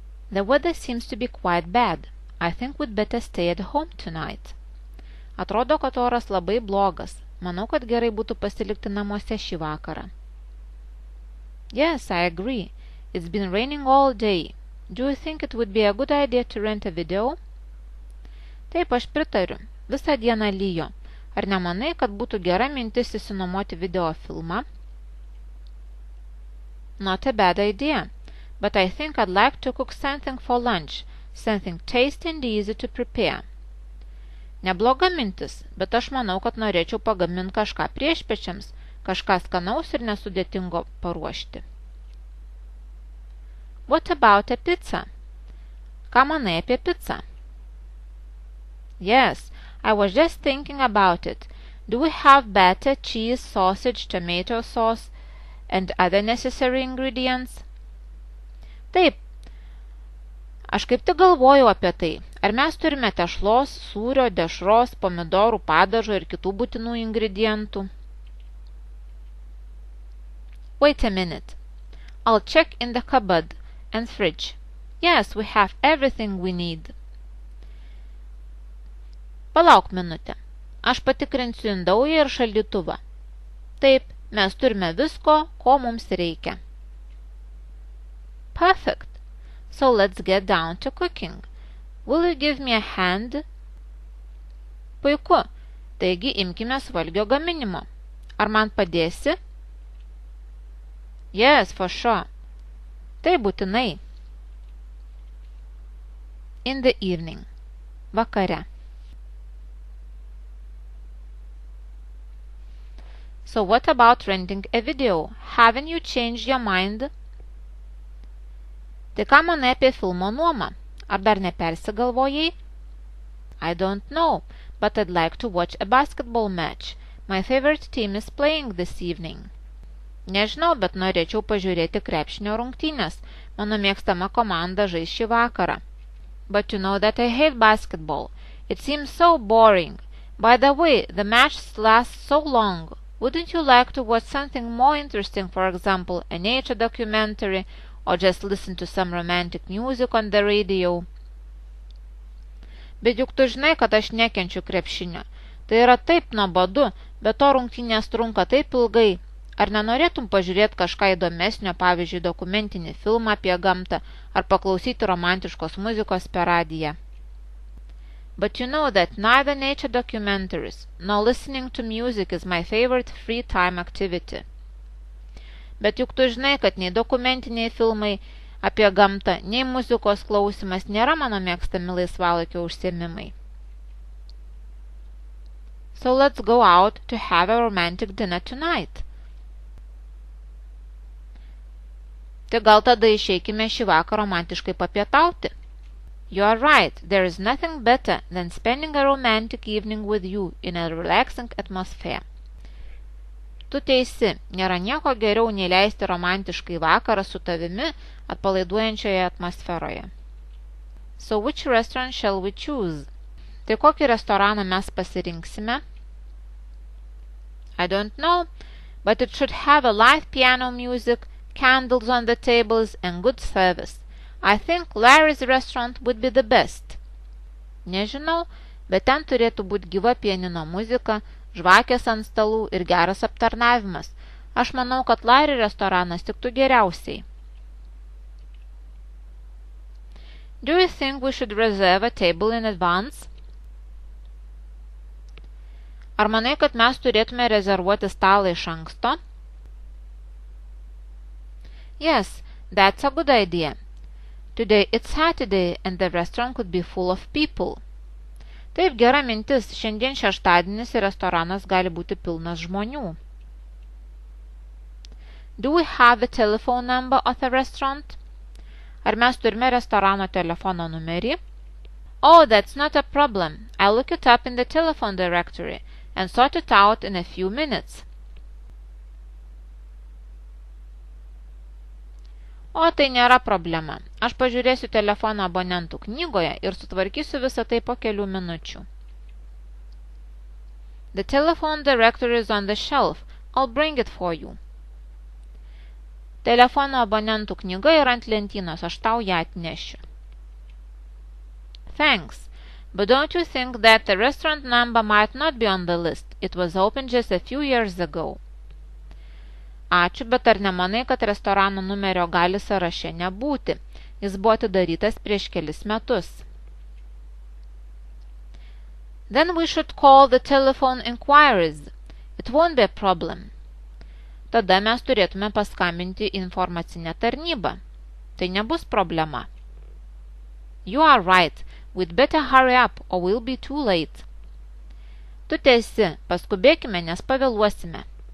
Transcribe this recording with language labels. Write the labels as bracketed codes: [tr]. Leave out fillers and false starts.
[en] The weather seems to be quite bad. I think we'd better stay at home tonight. [lt] Atrodo, kad oras labai blogas. Manau, kad gerai būtų pasilikti namuose šį vakarą. [en] Yes, I agree. It's been raining all day. Do you think it would be a good idea to rent a video? [lt] Taip, aš pritariu. Visą dieną lyjo. Ar nemanai, kad būtų gera mintis išsinuomoti video filmą? [en] Not a bad idea, but I think I'd like to cook something for lunch, something tasty and easy to prepare. [lt] Nebloga mintis, bet aš manau, kad norėčiau pagaminti kažką priešpiečiams, kažką skanaus ir nesudėtingo paruošti. [en] What about a pizza? [lt] Ką manai apie pizzą? [en] Yes, I was just thinking about it. Do we have batter, cheese, sausage, tomato sauce, and other necessary ingredients? [lt] Taip, aš kaip tik galvojau apie tai. Ar mes turime tešlos, sūrio, dešros, pomidorų, padažo ir kitų būtinų ingredientų? [en] Wait a minute. I'll check in the cupboard and fridge. Yes, we have everything we need. [lt] Palauk minutę. Aš patikrinsiu indaują ir šaldytuvą. Taip, mes turime visko, ko mums reikia. [en] Perfect. So let's get down to cooking. Will you give me a hand? [lt] Puiku. Taigi imkime valgio gaminimo. Ar man padėsi? [en] Yes, for sure. [lt] Tai būtinai. [en] In the evening. [lt] Vakare. [en] So what about renting a video? Haven't you changed your mind? [lt] Tai ką manai apie filmo nuomą? Ar dar nepersigalvojai? [en] I don't know, but I'd like to watch a basketball match. My favorite team is playing this evening. [lt] Nežinau, bet norėčiau pažiūrėti krepšinio rungtynes. Mano mėgstama komanda žais šį vakarą. [en] But you know that I hate basketball. It seems so boring. By the way, the match lasts so long. Wouldn't you like to watch something more interesting, for example, a nature documentary, or just listen to some romantic music on the radio? [lt] Bet juk tu žinai, kad aš nekenčiu krepšinio. Tai yra taip nuobodu, bet to rungtynės trunka taip ilgai. Ar nenorėtum pažiūrėti kažką įdomesnio, pavyzdžiui, dokumentinį filmą apie gamtą, ar paklausyti romantiškos muzikos per radiją? [en] But you know that neither nature documentaries nor listening to music is my favorite free time activity. [lt] Bet juk tu žinai, kad nei dokumentiniai filmai apie gamtą, nei muzikos klausimas nėra mano mėgstami laisvalaikio užsiėmimai. [en] So let's go out to have a romantic dinner tonight. [lt] Tai gal tada išeikime šį vakarą romantiškai papietauti? [en] You are right, there is nothing better than spending a romantic evening with you in a relaxing atmosphere. [lt] Tu teisi, nėra nieko geriau nei leisti romantiškai vakarą su tavimi atpalaiduojančioje atmosferoje. [en] So which restaurant shall we choose? [lt] Tai kokį restoraną mes pasirinksime? [en] I don't know, but it should have a live piano music, candles on the tables and good service. I think Larry's restaurant would be the best. [lt] Nežinau, bet ten turėtų būti gyva pianino muzika, žvakės ant stalų ir geras aptarnavimas. Aš manau, kad Larry restoranas tiktų geriausiai. [en] Do you think we should reserve a table in advance? [lt] Ar manai, kad mes turėtume rezervuoti stalą iš anksto? [en] Yes, that's a good idea. Today it's Saturday and the restaurant could be full of people. [lt] Taip, gera mintis, šiandien šeštadienis ir restoranas gali būti pilnas žmonių. [en] Do we have the telephone number of the restaurant? [lt] Ar mes turime restorano telefono numerį? [en] Oh, that's not a problem. I'll look it up in the telephone directory and sort it out in a few minutes. [lt] O tai nėra problema. Aš pažiūrėsiu telefono abonentų knygoje ir sutvarkysiu visą tai po kelių minučių. [en] The telephone directory is on the shelf. I'll bring it for you. [lt] Telefono abonentų knyga yra ant lentynos, aš tau ją atnešiu. [en] Thanks, but don't you think that the restaurant number might not be on the list? It was opened just a few years ago. [lt] Ačiū, bet ar nemanai, kad restorano numerio gali sąraše nebūti? Jis buvo atidarytas prieš kelis metus. [en] Then we should call the telephone inquiries. It won't be a problem. [lt] Tada mes turėtume paskambinti informacinę tarnybą. Tai nebus problema. [en] You are right. We'd better hurry up or we'll be too late. [lt] Tu teisi, paskubėkime, nes pavėluosime.